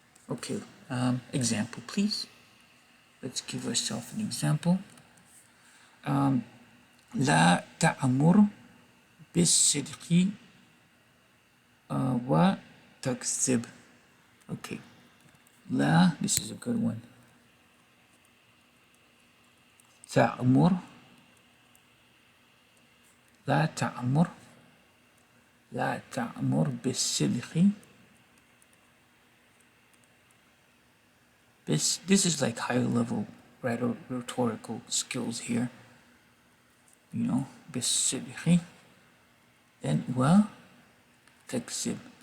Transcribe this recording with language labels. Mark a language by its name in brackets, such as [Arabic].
[English] Okay, example please. Let's give ourselves an example. [Arabic] لا تأمر بالصدق وتكذب. [English] Okay, لا, this is a good one. [Arabic] تأمر, لا تأمر, لا تأمر بالصدق. [English] This is like higher level rhetorical skills here. You know, بالصدق. Then [Arabic] وتكذب.